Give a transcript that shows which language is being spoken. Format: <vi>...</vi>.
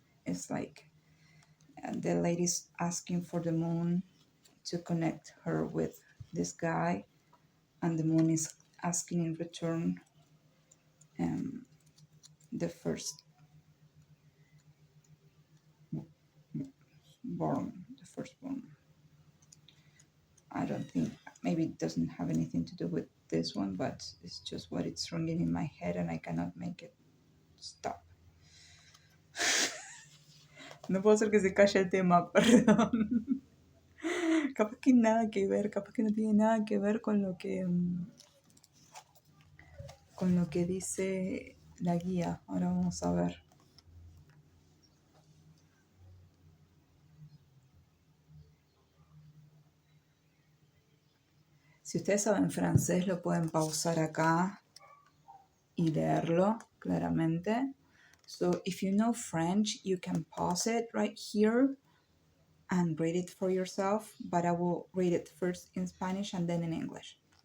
<en>It's like the lady's asking for the moon to connect her with this guy, and the moon is asking in return the first firstborn. I don't think, maybe it doesn't have anything to do with this one, but it's just what it's ringing in my head and I cannot make it stop.</en> <es>No puedo hacer que se calle el tema, perdón. Capaz que nada que ver, capaz que no tiene nada que ver con lo que dice la guía. Ahora vamos a ver. Si ustedes saben francés, lo pueden pausar acá y leerlo claramente.</es> <en>So if you know French, you can pause it right here and read it for yourself, but I will read it first in Spanish and then in English.</en>